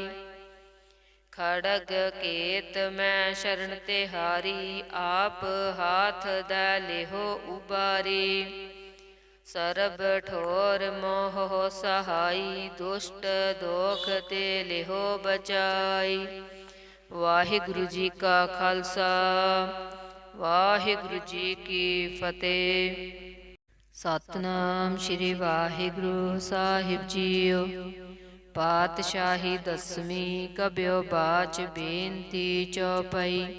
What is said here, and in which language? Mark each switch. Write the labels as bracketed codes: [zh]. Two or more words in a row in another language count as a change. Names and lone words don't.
[bra] खड़ग केत मैं शरण तिहारी, आप हाथ दै लेहो उबारी। सरब ठोर मोह सहाई, दुष्ट दोख ते लेहो बचाई। वाहिगुरु जी का खालसा, वाहिगुरु जी की फतेह। ਸਤਨਾਮ ਸ਼੍ਰੀ ਵਾਹਿਗੁਰੂ ਸਾਹਿਬ ਜੀਓ। ਪਾਤਸ਼ਾਹੀ ਦਸਵੀਂ ਕਬਿਓ ਬਾਚ ਬੇਨਤੀ ਚੌਪਈ।